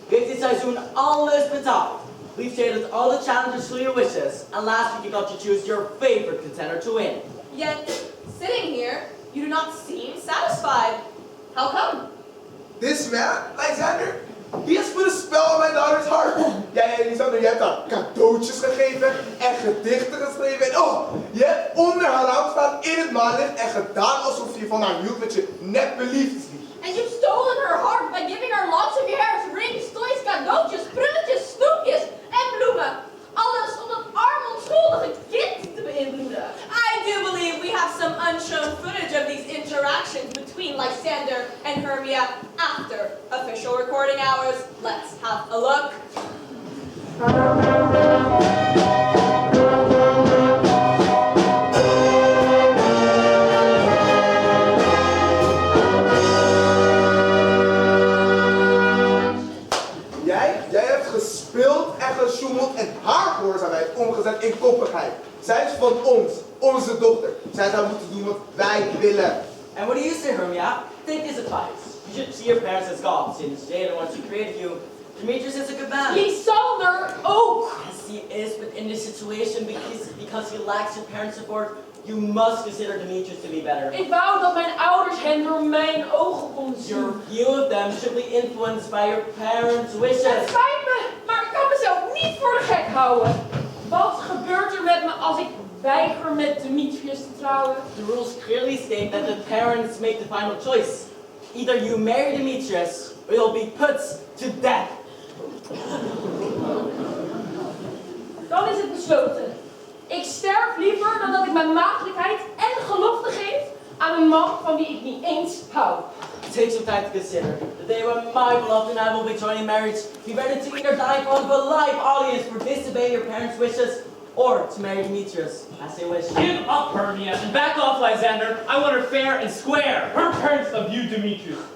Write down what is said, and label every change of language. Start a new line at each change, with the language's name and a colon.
Dutch: We have dit seizoen alles betaald.
English: We've shaded all the challenges to your wishes, and last week you got to choose your favorite contender to win. Yet, sitting here, you do not seem satisfied. How come? This man, Lysander, he has put a spell on my daughter's heart.
Dutch: Jij, Lysander, je hebt haar cadeautjes gegeven en gedichten geschreven. En je hebt onder haar raam staan in het maanlicht en gedaan alsof je van haar hield met je neppe liefdeslied.
English: And you've stolen her heart by giving her lots of your hair, rings, toys,
Dutch: cadeautjes, prulletjes, snoepjes en bloemen. Alles om dat arm onschuldige kind te beïnvloeden.
English: I do believe we have some unshown footage of these interactions between Lysander and Hermia after official recording hours. Let's have a look.
Dutch: Jij hebt gespeeld en gesjoemeld en haar gehoorzaamheid omgezet in koppigheid. Zij is van ons, onze dochter. Zij zou moeten doen wat wij willen.
English: And what do you say, Hermia? Take this advice. You should see your parents as gods, since they are the ones who created you. Demetrius is a good man.
Dutch: Lysander ook!
English: Yes, he is, but in this situation, because he lacks your parents' support, you must consider Demetrius to be better.
Dutch: Ik wou dat mijn ouders hen door mijn ogen konden zien.
English: Your view of them should be influenced by your parents' wishes.
Dutch: Het spijt me, maar ik kan mezelf niet voor de gek houden. Wat gebeurt er met me als ik weiger met Demetrius te trouwen?
English: The rules clearly state that the parents make the final choice. Either you marry Demetrius, or you'll be put to death.
Dutch: Dan is het besloten. Ik sterf liever dan dat ik mijn maagdelijkheid en gelofte geef aan een man van wie ik niet eens hou.
English: Take some time to consider. The day when my beloved and I will be joining marriage, be ready to either die in front of a live audience for disobeying your parents' wishes, or to marry Demetrius as they wish. Give up, Hermia, and back off, Lysander. I want her fair and square. Her parents love you, Demetrius.